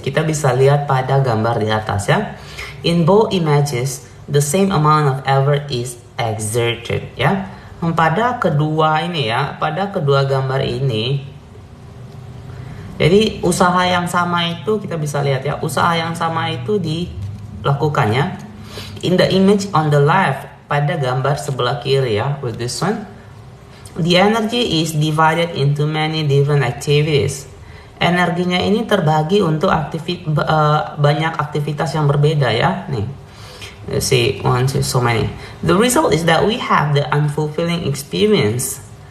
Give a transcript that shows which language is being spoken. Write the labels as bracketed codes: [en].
[id] Kita bisa lihat pada gambar di atas ya. [en] In both images, the same amount of effort is exerted ya. [id] Pada kedua gambar ini, jadi usaha yang sama itu kita bisa lihat ya, usaha yang sama itu dilakukannya. [en] In the image on the left, [id] pada gambar sebelah kiri ya, [en] with this one, the energy is divided into many different activities. [id] Energinya ini terbagi untuk banyak aktivitas yang berbeda ya. [en] Nih, let's see, so many. The result is that we have the unfulfilling experience.